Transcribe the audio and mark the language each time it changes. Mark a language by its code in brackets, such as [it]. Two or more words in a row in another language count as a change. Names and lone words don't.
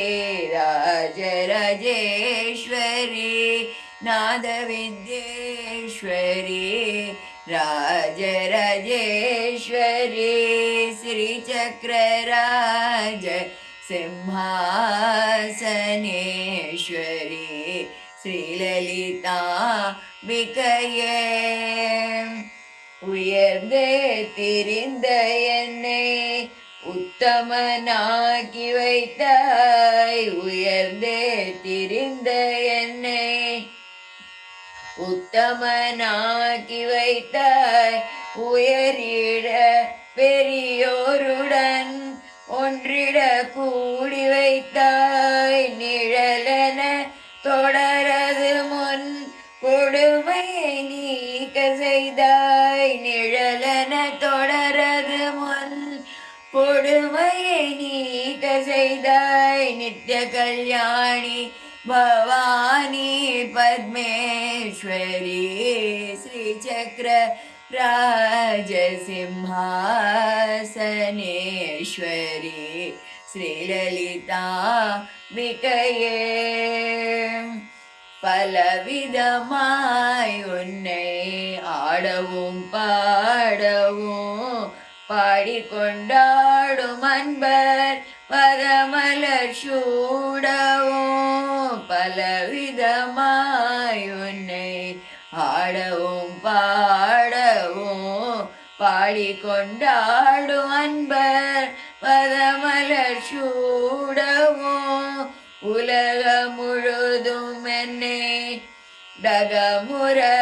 [sa] राजराजेश्वरी नादविद्येश्वरी राजराजेश्वरी श्रीचक्रराज सिंहासनेश्वरी श्रीललिताम्बिकये [ta] உயர்ந்தே திரிந்த என்னை உத்தமனாக்கி வைத்தாய் உயர்ந்தே திரிந்த என்னை உத்தமனாக்கி வைத்தாய் உயரிட பெரியோருடன் ஒன்றிட கூடி வைத்தாய் நிழலன தொடரது முன் கொடுமையை நீக்க செய்தாய் நிழலன தொடரது முன் கொடுமையை நீக்க செய்தாய் நித்ய கல்யாணி [sa] भवानी पद्मेश्वरी श्रीचक्र राजसिंहासनेश्वरी श्रीललिताम्बिकये [ta] பலவிதமாய் உன்னை ஆடவும் பாடவும் பாடிக்கொண்டாடும் அன்பர் பதமலர் சூடவும் பலவிதமாய் உன்னை ஆடவும் பாடவும் பாடிக்கொண்டாடும் அன்பர் பதமலர் சூடவும் உலகம் முழுதும் என்னை டகமுற